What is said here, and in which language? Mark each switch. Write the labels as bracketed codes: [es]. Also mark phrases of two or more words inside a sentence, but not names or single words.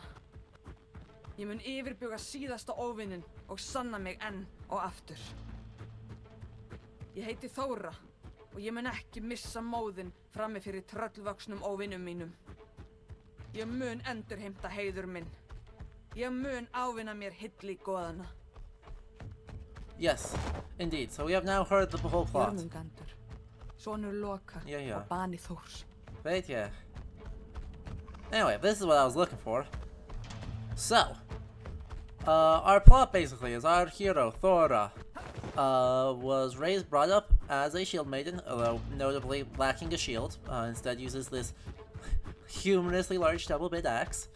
[is] Ég mun yfirbuga síðasta óvinnin og sanna mig enn og aftur. Ég heiti Þóra og ég mun ekki missa móðinn frammi fyrir tröllvöxnum óvinnum mínum. Ég mun endurheimta heiður minn. Ég mun ávinna mér hilli goðanna. [en] Yes, indeed. So we have now heard the whole plot. [is] Jörmungandur, sonur Loka og bani Þórs. [en] Right, yeah. Anyway, this is what I was looking for. So, our plot basically is our hero, Thora, was brought up as a shield maiden, although notably lacking a shield. Instead uses this humorously large double-bit axe.